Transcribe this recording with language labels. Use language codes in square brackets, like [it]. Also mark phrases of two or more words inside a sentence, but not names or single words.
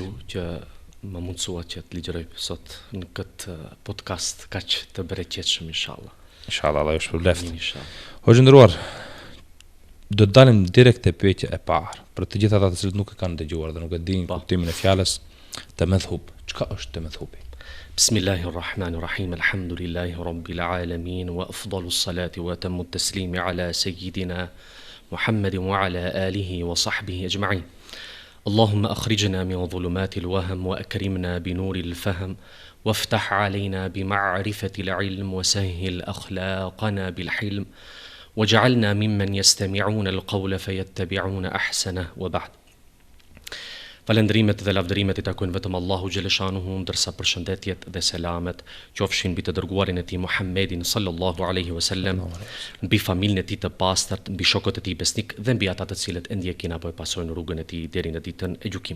[sq] Që më mundësua që të ligjëroj sot në këtë podcast kaq të bereqetshëm inshallah. Inshallah, Allah ju shpërblet. Inshallah. Hoxhë nderuar, do të dalim direkt te pyetja e parë. Për të gjithë ata të cilët nuk e kanë dëgjuar dhe nuk e dinë kuptimin e fjalës temedhub. Çka është temedhubi? [ar] بسم الله الرحمن الرحيم. الحمد لله رب العالمين وأفضل الصلاة وأتم التسليم على سيدنا محمد وعلى آله وصحبه أجمعين. اللهم أخرجنا من ظلمات الوهم وأكرمنا بنور الفهم وافتح علينا بمعرفة العلم وسهل أخلاقنا بالحلم وجعلنا ممن يستمعون القول فيتبعون أحسنه وبعد. [sq] Falendrimet dhe lavdërimet I takojnë vetëm Allahu xhaleshanuhu, ndërsa përshëndetjet dhe selamet qofshin mbi të dërguarin e tij Muhammedin [ar] صلى الله عليه وسلم, [sq] mbi familjen e tij të pastërt, mbi shokët e tij besnik dhe mbi ata të cilët e ndjekin apo e pasojnë rrugën e tij deri në ditën e gjykimit.